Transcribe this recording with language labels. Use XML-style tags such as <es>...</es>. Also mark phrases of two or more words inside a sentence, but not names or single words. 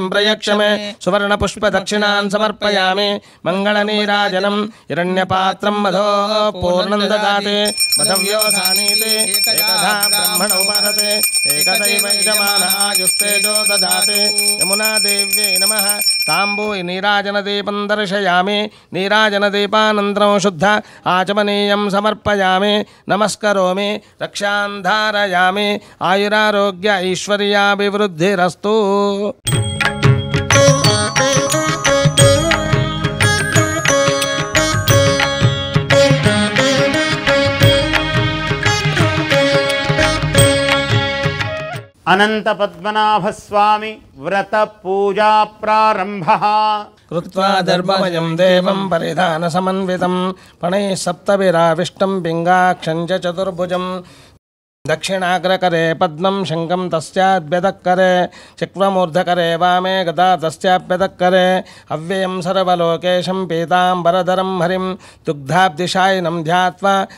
<sa>प्रयक्ष मे सुवर्णपुष्पदक्षिणान् समर्पयामि मङ्गलनीराजनं हिरण्यपात्रं मधो पूर्णं ददाति मधव्योसानीति एकधा ब्रह्मण उपासते एकदैव यजमानायुस्तेजो ददाति यमुनादेव्यै नमः ताम्बूय नीराजनदीपं दर्शयामि नीराजनदीपानन्तरं शुद्ध आचमनीयं समर्पयामि नमस्करोमि रक्षां धारयामि आयुरारोग्य ऐश्वर्याभिवृद्धिरस्तु అనంత పద్మనాభస్వామి వ్రత పూజా ప్రారంభః कृत्वा धर्ममयं देवं परिधानसमन्वितं पणैः सप्तभिराविष्टं पिङ्गाक्षं च चतुर्भुजं दक्षिणाग्रकरे पद्मं शङ्खं तस्याभ्यदक्करे चक्वमूर्धकरे वामे गदा तस्याभ्यदक्करे अव्ययं सर्वलोकेशं पीताम्बरधरं हरिं दुग्धाब्धिशायिनं ध्यात्वा</sa>